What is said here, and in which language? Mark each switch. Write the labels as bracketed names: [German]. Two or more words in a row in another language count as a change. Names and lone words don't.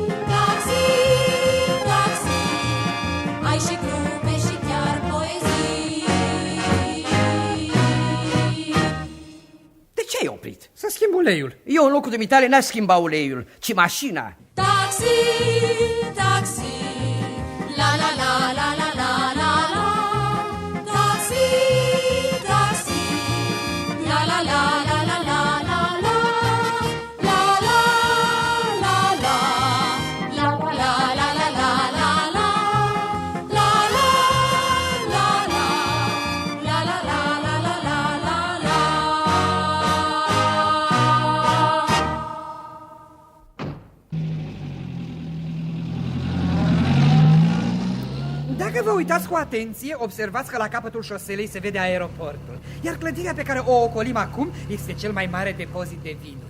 [Romanian] Taxi, taxi, ai și glume și chiar poezii. De ce ai oprit? Să schimb uleiul. Eu în locul dumitale n-aș schimba uleiul, ci mașina. Taxi, taxi, la la la la la la la la. Taxi, taxi, la la la la la la la la. La la la la, la la la la la la la la. La la la la, la la la la la la la la. Dacă vă uitați cu atenție, observați că la capătul șoselei se vede aeroportul, iar clădirea pe care o ocolim acum este cel mai mare depozit de vinuri.